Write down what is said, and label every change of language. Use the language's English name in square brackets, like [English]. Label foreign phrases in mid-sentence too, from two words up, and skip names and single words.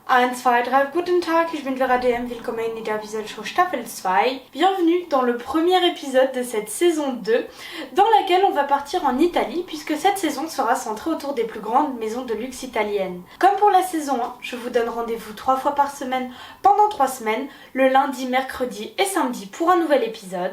[German] 1, 2, 3, guten Tag, ich bin Vera DM, willkommen in der Wieselschau Staffel 2. [French] Bienvenue dans le premier épisode de cette saison 2, dans laquelle on va partir en Italie, puisque cette saison sera centrée autour des plus grandes maisons de luxe italiennes. Comme pour la saison 1, je vous donne rendez-vous 3 fois par semaine pendant 3 semaines, le lundi, mercredi et samedi pour un nouvel épisode.